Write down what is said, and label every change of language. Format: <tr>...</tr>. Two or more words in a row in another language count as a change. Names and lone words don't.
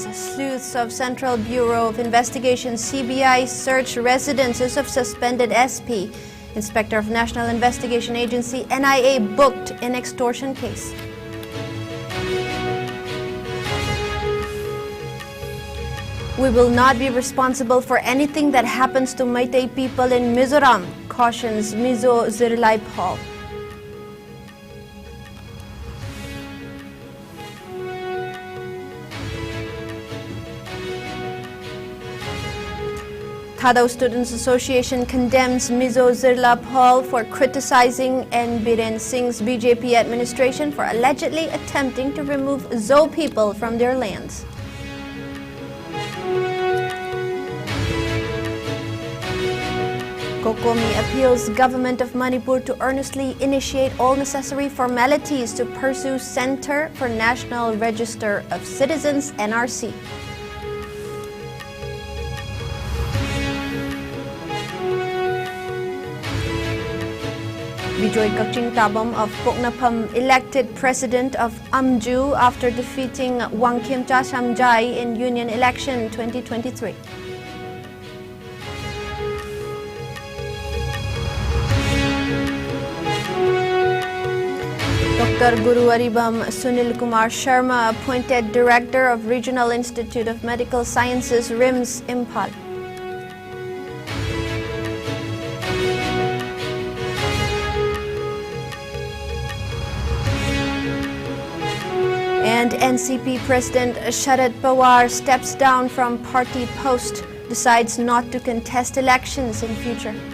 <en>Sleuths of Central Bureau of Investigation (CBI) search residences of suspended SP. Inspector of National Investigation Agency (NIA) booked in extortion case. We will not be responsible for anything that happens to Meitei people in Mizoram, cautions Mizo Zirlai Paul. Thadao Students Association condemns Mizo Zirla Paul for criticizing N. Biren Singh's BJP administration for allegedly attempting to remove Zo people from their lands. Kokomi appeals government of Manipur to earnestly initiate all necessary formalities to pursue Center for National Register of Citizens (NRC). Bijoy Kaching Tabam of Poknapam elected president of Amju after defeating Wangkim Cha Samjai in Union Election 2023. Dr. Guru Aribam Sunil Kumar Sharma appointed Director of Regional Institute of Medical Sciences RIMS Impal. And NCP President Sharad Pawar steps down from party post, decides not to contest elections in future.</en>